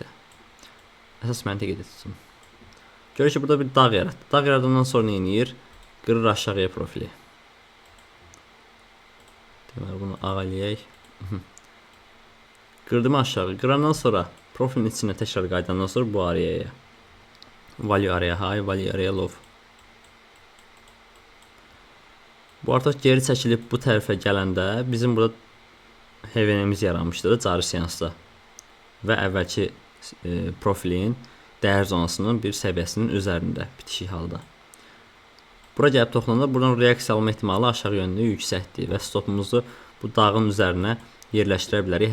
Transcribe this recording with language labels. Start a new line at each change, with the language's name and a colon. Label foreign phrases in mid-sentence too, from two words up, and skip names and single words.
Azerbaijani: Əsas məntiq edilsin. Görür ki, burada bir dağ yaratdı. Dağ yaradandan sonra nə edir? Qırır aşağıya profili. Deməli, ağ eləyək. Qırdım aşağı. Qırandan sonra profilin içinə təkrar qayıdandan sonra bu ariyaya.
English: Value area high, value area low.
Azerbaijani: Bu artıq geri çəkilib bu tərəfə gələndə bizim burada HVN-imiz yaranmışdır cari seansda. Və əvvəlki profilin dəyər zonasının bir səviyyəsinin üzərində bitişik halda. Bura gəlib toxunanda buradan reaksiya alma ehtimalı aşağı yönlü yüksəkdir və stopumuzu bu dağın üzərinə yerləşdirə bilərik.